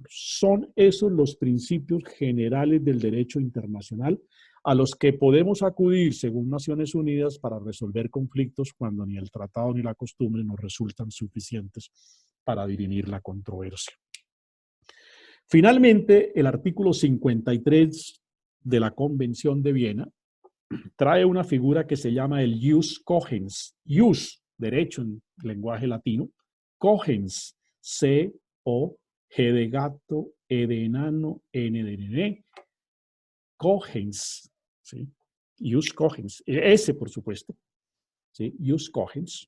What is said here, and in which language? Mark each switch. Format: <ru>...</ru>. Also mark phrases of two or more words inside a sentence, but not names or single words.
<es>Son esos los principios generales del derecho internacional a los que podemos acudir, según Naciones Unidas, para resolver conflictos cuando ni el tratado ni la costumbre nos resultan suficientes para dirimir la controversia. Finalmente, el artículo 53 de la Convención de Viena trae una figura que se llama el</es> <la>jus cogens.</la> <es>Jus, derecho en lenguaje latino. Cogens, C-O-G de gato, E de enano, N de nene. Cogens, ¿sí?</es> <la>Jus cogens.</la> <es>S, por supuesto. ¿Sí?</es> <la>Jus cogens.</la>